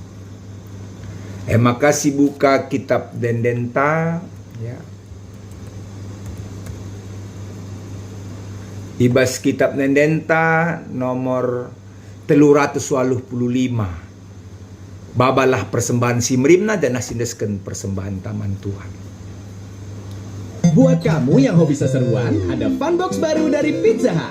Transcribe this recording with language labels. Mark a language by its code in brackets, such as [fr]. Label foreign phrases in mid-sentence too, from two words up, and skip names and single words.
[btx] Maka si buka kitab Dendenta ya. Ibas kitab Dendenta nomor 385. Babalah persembahan simrimna dan nasindesken persembahan taman Tuhan. [id] Buat kamu yang hobi seseruan, ada Funbox baru dari Pizza Hut.